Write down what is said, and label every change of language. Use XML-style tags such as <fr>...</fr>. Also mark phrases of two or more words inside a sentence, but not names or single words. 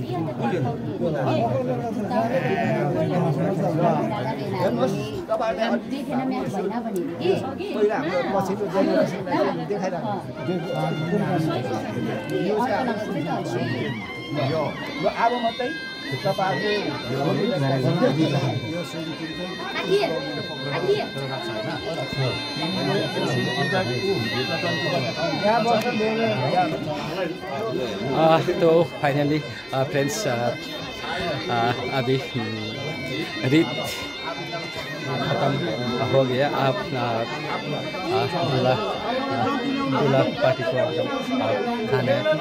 <ne>हेर्नुहोस् तपाईँहरूले पहिला हाम्रो पछिल्लो जेनेरेसनलाई देखाइराख्नु यो अब मात्रै</ne> <hi>तो</hi> <en>finally friends</en> <hi>अभी रीत खत्म हो गया आप दूल्हा पार्टी को खाने</hi>